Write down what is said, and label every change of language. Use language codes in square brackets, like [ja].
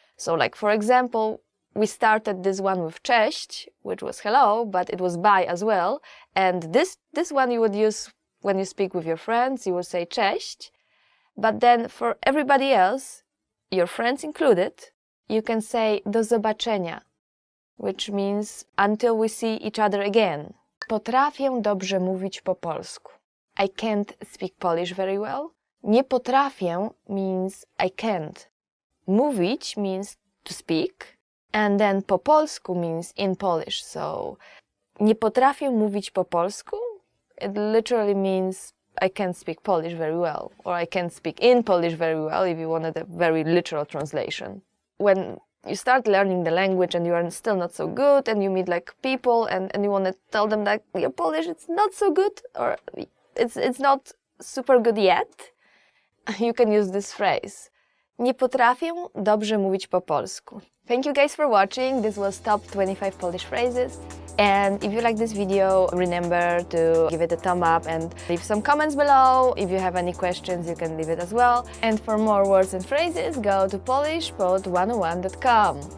[en] So like for example, we started this one with cześć, which was hello, but it was bye as well. And this one you would use when you speak with your friends, you would say cześć. But then for everybody else, your friends included, you can say [pl] do zobaczenia, [en] which means until we see each other again. [pl] Potrafię dobrze mówić po polsku. [en] I can't speak Polish very well. [pl] Nie potrafię [en] means I can't. Mówić means to speak, and then [pl] po polsku [en] means in Polish. So [pl] nie potrafię mówić po polsku, [en] it literally means I can't speak Polish very well, or I can't speak in Polish very well if you wanted a very literal translation. When you start learning the language and you are still not so good, and you meet people and you want to tell them that your Polish it's not so good, or it's not super good yet, you can use this phrase. [pl] Nie potrafię dobrze mówić po polsku. [en] Thank you guys for watching. This was top 25 Polish phrases. And if you like this video, remember to give it a thumb up and leave some comments below. If you have any questions, you can leave it as well. And for more words and phrases, go to polishpod101.com.